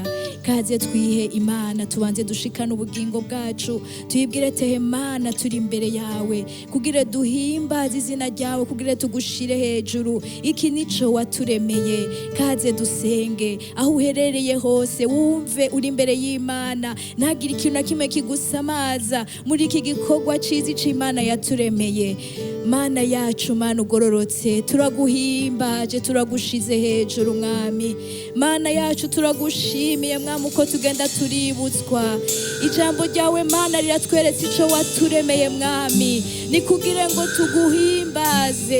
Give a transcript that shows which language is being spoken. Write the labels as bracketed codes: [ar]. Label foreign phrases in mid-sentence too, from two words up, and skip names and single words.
[rn] Kaze twihe Imana, tubanze dushikana ubugingo bwacu, tuyibwire tehe Mana turi imbere yawe, kugira duhimbaze izina ryawe, kugira tugushire hejuru. Iki nico waturemeye. Kaze dusenge aho uherereye hose, wumve uri imbere y'Imana, ntagire ikintu na kimwe kigusamaza muri iki gikorwa ciza c'Imana yaturemeye. Mana yacu, Mana ugororotse, turaguhimbaje, turagushize hejuru mwami. Mana yacu turagushimiye mwami uko tugenda tuributswa. Ijambo ryawe Mana riratweretse ico waturemeye mwami, ni kugira ngo tuguhimbaze.